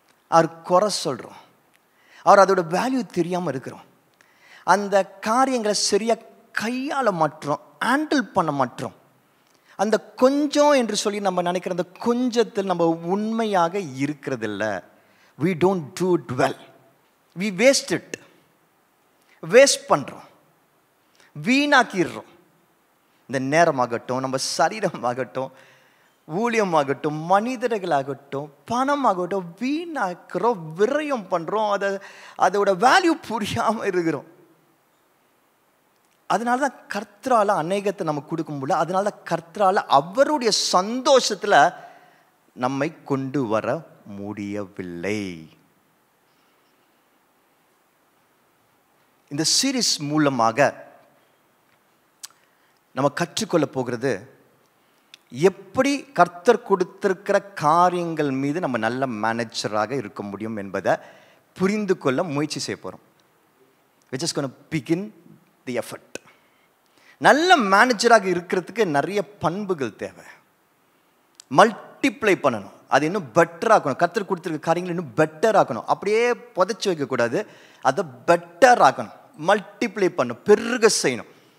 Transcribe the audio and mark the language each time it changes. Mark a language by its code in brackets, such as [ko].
[ta] அவர் குறை சொல்கிறோம், அவர் அதோட வேல்யூ தெரியாமல் இருக்கிறோம். அந்த காரியங்களை சரியாக கையாள மாற்றோம், ஹேண்டில் பண்ண மாற்றோம். அந்த கொஞ்சம் என்று சொல்லி நம்ம நினைக்கிற அந்த கொஞ்சத்தில் நம்ம உண்மையாக இருக்கிறதில்ல. [en] we don't do it well, we waste it, [ta] waste பண்ணுறோம், வீணாக்கிடுறோம். இந்த நேரமாகட்டும், நம்ம சரீரமாகட்டும், ஊழியமாகட்டும், மனிதர்களாகட்டும், பணமாகட்டும், வீணாக்கிறோம், விரயம் பண்ணுறோம், அதோட வேல்யூ புரியாமல் இருக்கிறோம். அதனால தான் கர்த்தரால் அநேகத்தை நம்ம கொடுக்க முடியல. அதனால தான் கர்த்தரால் அவருடைய சந்தோஷத்தில் நம்மை கொண்டு வர முடியவில்லை. இந்த சீரீஸ் மூலமாக நம்ம கற்றுக்கொள்ள போகிறது, எப்படி கர்த்தர் கொடுத்திருக்கிற காரியங்கள் மீது நம்ம நல்ல மேனேஜராக இருக்க முடியும் என்பதை புரிந்து கொள்ள முயற்சி செய்ய போகிறோம். [en] which is going to begin the effort. [ta] நல்ல மேனேஜராக இருக்கிறதுக்கு நிறைய பண்புகள் தேவை. மல்டிப்ளை பண்ணணும், அது இன்னும் பெட்டர் ஆக்கணும். கர்த்தர் கொடுத்திருக்க காரியங்கள் இன்னும் பெட்டர் ஆக்கணும். அப்படியே புதைச்சி வைக்கக்கூடாது, அதை பெட்டர் ஆக்கணும், மல்டிப்ளை பண்ணணும், பெருக செய்யணும்.